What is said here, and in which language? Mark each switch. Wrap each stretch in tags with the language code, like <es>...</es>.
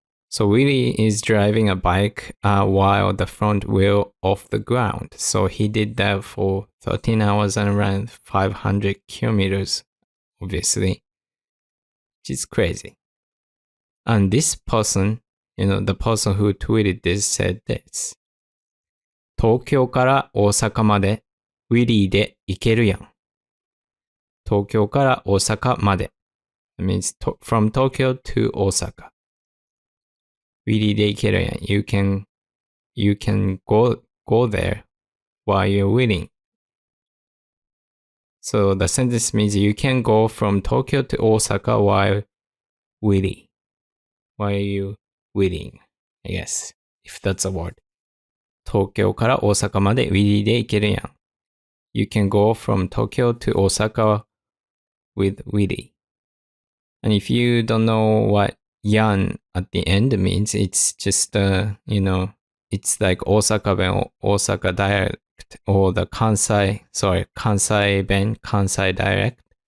<en>So wheelie is driving a bike while the front wheel off the ground. So he did that for 13 hours and ran 500 kilometers, obviously, which is crazy. And this person, the person who tweeted this said this.</en> <ja>東京から大阪までウィリーで行けるやん。東京から大阪まで。</ja> <en>That means from Tokyo to Osaka.</en> <ja>ウィリーで行けるやん。</ja> <en>You can go there while you're wheeling. So the sentence means you can go from Tokyo to Osaka while wheeling. While you wheeling, I guess, if that's a word.</en> <ja>東京から大阪までウィリーで行けるやん。</ja> <en>You can go from Tokyo to Osaka with wheelie. And if you don't know what yan at the end means, it's just, it's like Osaka ben, Osaka dialect, or the Kansai ben, Kansai dialect.</en>